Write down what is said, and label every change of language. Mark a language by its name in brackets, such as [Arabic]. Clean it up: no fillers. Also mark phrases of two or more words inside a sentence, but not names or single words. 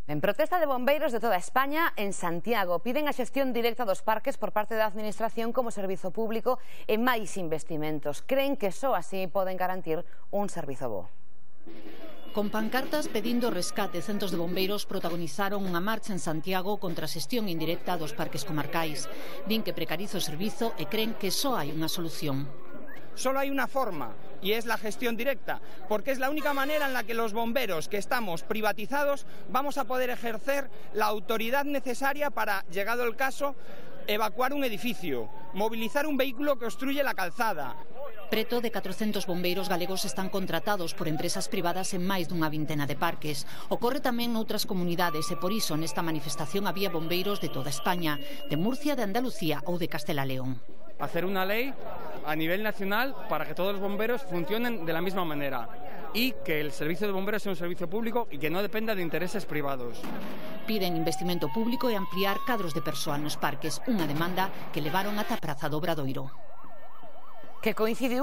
[Galician] En protesta de bombeiros de toda España, en Santiago, piden a xestión directa dos parques por parte da Administración como servizo público e máis investimentos. Creen que só así poden garantir un servizo bo. Con pancartas pedindo rescate, centos de bombeiros protagonizaron unha marcha en Santiago contra a xestión indirecta dos parques comarcais. Din que precariza o servizo e creen que só hai unha solución. [Spanish] Solo hay una forma, y es la gestión directa, porque es la única manera en la que los bomberos que estamos privatizados vamos a poder ejercer la autoridad necesaria para, llegado el caso, evacuar un edificio, movilizar un vehículo que obstruye la calzada. [Galician] Preto de 400 bombeiros galegos están contratados por empresas privadas en máis dunha vintena de parques. Ocorre tamén noutras comunidades e por iso nesta manifestación había bombeiros de toda España, de Murcia, de Andalucía ou de Castela León. [Spanish] Hacer una ley a nivel nacional para que todos los bomberos funcionen de la misma manera y que el servicio de bomberos sea un servicio público y que no dependa de intereses privados. [Galician] Piden investimento público e ampliar cadros de persoal nos parques, unha demanda que levaron ata a Praza do Obradoiro. Que coincidiu